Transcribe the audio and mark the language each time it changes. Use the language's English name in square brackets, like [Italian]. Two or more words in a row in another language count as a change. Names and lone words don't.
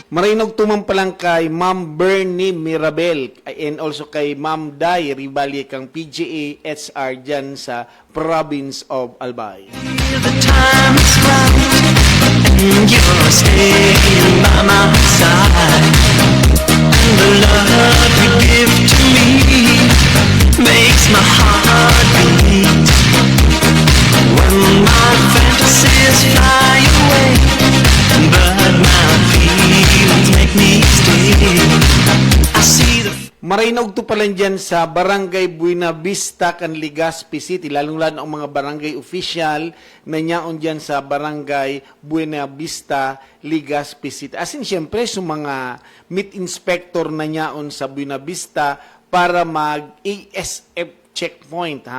[Bikol] Marinog tumang palang kay Ma'am Bernie Mirabel [English] and also [Bikol] kay Ma'am Day Rivalye kang PGA HR dyan sa [English] province of Albay. The time is right, and you're staying by my side. And the love you give to me makes my heart beat. When my fantasies fly away, but my feelings make me stay. I see the [Bikol] Marinog to pala dyan sa Barangay Buena Vista, kan Legazpi City, lalong-lalo ang mga barangay official na nyaon dyan sa Barangay Buena Vista, Legazpi City. [English] As in, [Bikol] siyempre, sa mga meat inspector na nyaon sa Buena Vista para mag-ASF checkpoint, ha?